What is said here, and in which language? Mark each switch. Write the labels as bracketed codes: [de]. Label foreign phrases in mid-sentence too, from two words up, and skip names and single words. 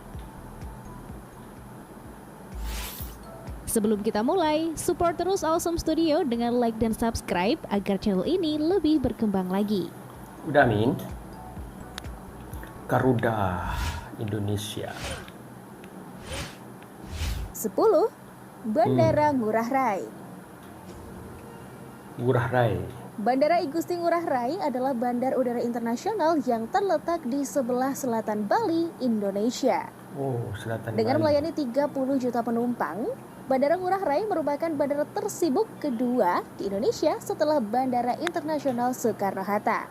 [id] Sebelum kita mulai, support terus Awesome Studio dengan like dan subscribe agar channel ini lebih berkembang lagi. Udah Min. Garuda Indonesia. 10. Bandara Ngurah Rai. Ngurah Rai. Bandara I Gusti Ngurah Rai adalah bandar udara internasional yang terletak di sebelah selatan Bali, Indonesia. Dengan melayani 30 juta penumpang, Bandara Ngurah Rai merupakan bandara tersibuk kedua di Indonesia setelah Bandara Internasional Soekarno-Hatta.